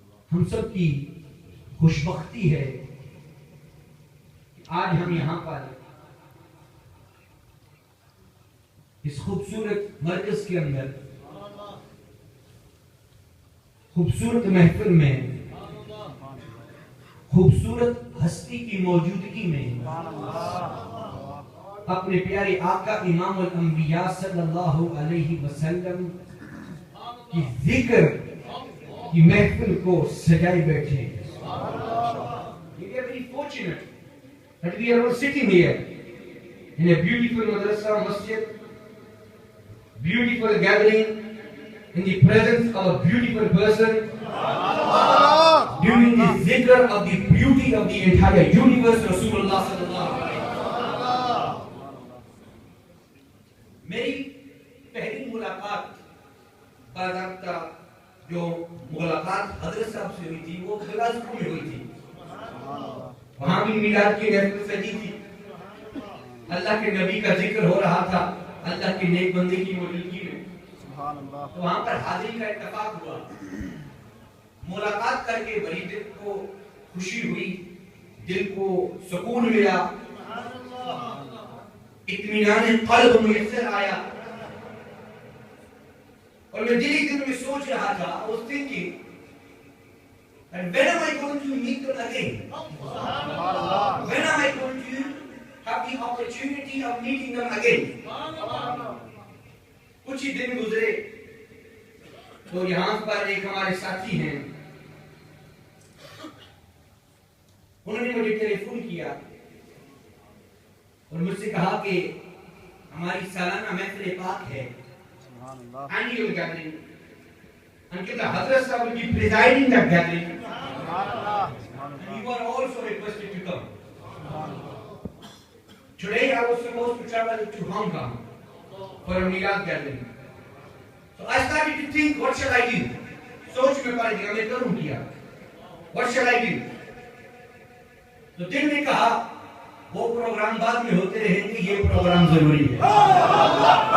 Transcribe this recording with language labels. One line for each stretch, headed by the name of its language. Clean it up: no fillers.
Hindi: हम सब की खुशबख्ती है कि आज हम यहाँ पर इस खूबसूरत मरकज के अंदर खूबसूरत महफिल में खूबसूरत हस्ती की मौजूदगी में अपने प्यारे आका इमामुल अंबिया सल्लल्लाहु अलैहि वसल्लम कि जिक्र की महफिल को सजाए बैठे।
English: We are very fortunate that we are all sitting here in a beautiful madrasa masjid, beautiful gathering in the presence of a beautiful person, doing the zikr of the beauty of the entire universe, Rasulullah sallallahu alaihi wasallam.
Hindi: मेरी पहली मुलाकात बाज़ाब्ता जो मुलाकात हज़रत साहब से हुई थी वो बिलासपुर में हुई थी। वहाँ भी मिलाद की महफिल सजी थी, अल्लाह के नबी का जिक्र हो रहा था, अल्लाह के नेक बंदे की मौजूदगी में। तो वहाँ पर हाजिरी का इत्तेफाक हुआ, मुलाकात करके बड़ी दिल को खुशी हुई, दिल को सुकून मिला, इत्मीनान क़ल्ब मुयस्सर आया। और मैं दिल ही दिल में सोच रहा था,
English: I was thinking that when am I going to meet them again? When am I going to have the opportunity of meeting them again?
Hindi: कुछ ही दिन गुजरे तो यहाँ पर एक हमारे साथी हैं, उन्होंने मुझे टेलीफोन किया और मुझसे कहा कि हमारी सालाना महफिल पाक है,
English: annual gathering, and the Hazrat Sahib will be presiding that gathering, and you are also requested to come. Today I was supposed to travel to Hong Kong for a Milad gathering. So I started to think, what shall I do?
Hindi: सोच में पड़ गया, मैं करूँ क्या?
English: What shall I do?
Hindi: तो दिल ने कहा, वो प्रोग्राम बाद में होते रहेंगे, ये प्रोग्राम जरूरी है।